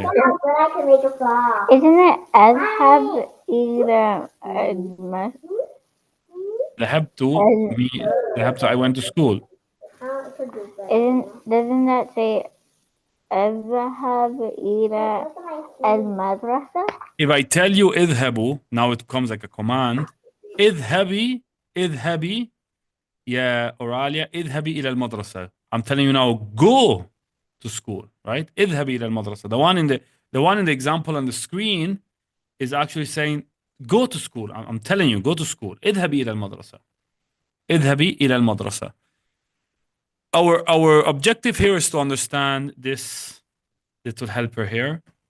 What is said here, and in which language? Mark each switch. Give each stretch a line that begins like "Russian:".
English: Isn't it
Arabic: أذهب إلى ذهبت,
English: I went to school. Doesn't that say
Arabic: أذهب إلى المدرسة?
English: If I tell you
Arabic: اذهبوا,
English: now it comes like a command.
Arabic: اذهبي يا أوراليا اذهبي إلى المدرسة.
English: I'm telling you now, go to school, right?
Arabic: اذهبي إلى المدرسة.
English: The one in the example on the screen is actually saying go to school. I'm telling you, go to school.
Arabic: اذهبي إلى المدرسة. اذهبي إلى المدرسة.
English: Our objective here is to understand this little helper here.